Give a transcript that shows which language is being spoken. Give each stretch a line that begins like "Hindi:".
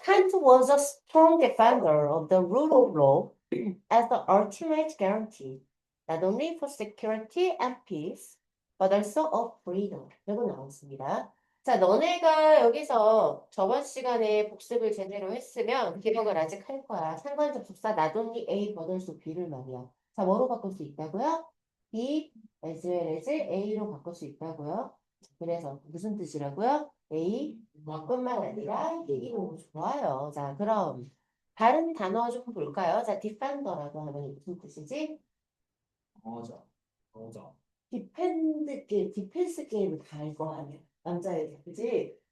English: Kant was a strong defender of the rule of law as the ultimate guarantee, not only for security and peace, but also of freedom.
Korean: 이거 나왔습니다. 자, 너네가 여기서 저번 시간에 복습을 제대로 했으면 기억을 아직 할 거야. 상관적 접사
English: not only A
Korean: 버전수 B를 말이야. 자, 뭐로 바꿀 수 있다고요?
English: B as well as A
Korean: 로 바꿀 수 있다고요. 그래서 무슨 뜻이라고요? A 뿐만 아니라 A로 좋아요. 자, 그럼 다른 단어 좀 볼까요? 자, defender라고 하면 무슨 뜻이지? 맞아. 맞아. 디펜스 게임을 다 알고 하면 남자애들, 그지?